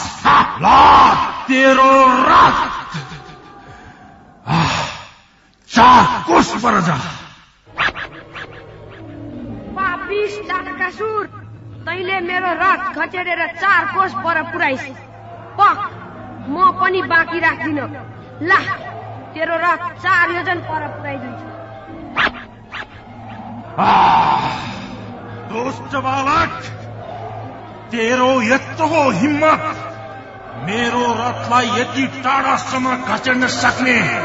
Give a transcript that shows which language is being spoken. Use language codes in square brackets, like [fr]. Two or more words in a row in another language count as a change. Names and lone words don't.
[ne] तेरो रथ 4 कोस पर जा। पापिस डाकासुर, तैले मेरो रथ खचेडेर 4 कोस पर पुराइस। पक, म पनि बाँकी राख्दिन। ला, तेरो रथ 4 योजन पर पुराइदिन्छु। दुष्ट बालक, तेरो यत्रो हिम्मत मेरो रथलाई यति टाढासम्म खचेड्न सक्ने?